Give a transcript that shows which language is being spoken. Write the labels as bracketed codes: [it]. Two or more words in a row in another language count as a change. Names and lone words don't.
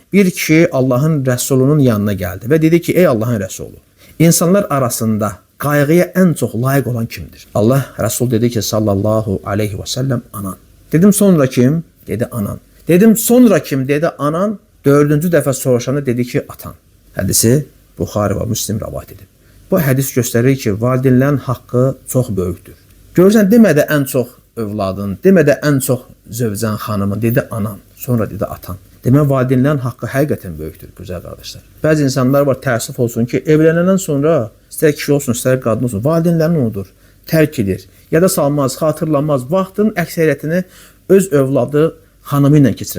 [tr] bir kişi Allah'ın Resulünün yanına geldi ve dedi ki, ey Allah'ın Resulü, insanlar arasında qayğıya en çok layık olan kimdir? Allah Resul dedi ki [ar] صلى الله عليه وسلم, [tr] anan. Dedim sonra kim? Dedi anan. Dedim sonra kim? Dedi anan. [az] Dördüncü dəfə soruşanda dedi ki atan. Hədisi Buxari və Müslim rivayet edib. Bu hədis göstərir ki, valideynlərin haqqı çox böyükdür. Görürsən, demədə ən çox övladın, demədə ən çox zövcən xanımın, dedi anan, sonra dedi atan. Demək, valideynlərin haqqı həqiqətən böyükdür, güzel qardaşlar. Bəzi insanlar var, təəssüf olsun ki, evlənəndən sonra, istər kişi olsun, istər qadın olsun, valideynlərini unudur, tərk edir, ya da salmaz, xatırlamaz, vaxtın əksəriyyətini öz övladı xanımı ilə keçirir.